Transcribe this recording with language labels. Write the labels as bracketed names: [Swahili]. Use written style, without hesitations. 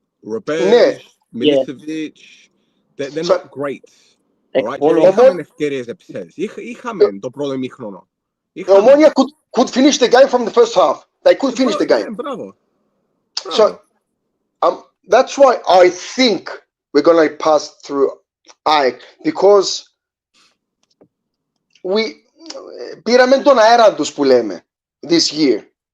[English] Ρομπέρ, Milicevic, they're not great. [Greek] Είχαμε ευκαιρίες επισές. Είχαμε το πρώτο ημίχρονο. [English] Omonoia could finish the game from the first half. They could finish the game. [Greek] Μπράβο. [English] So, that's why I think we're going to pass through AEK, because [Greek] πήραμε τον αέρα τους που λέμε [English] this year.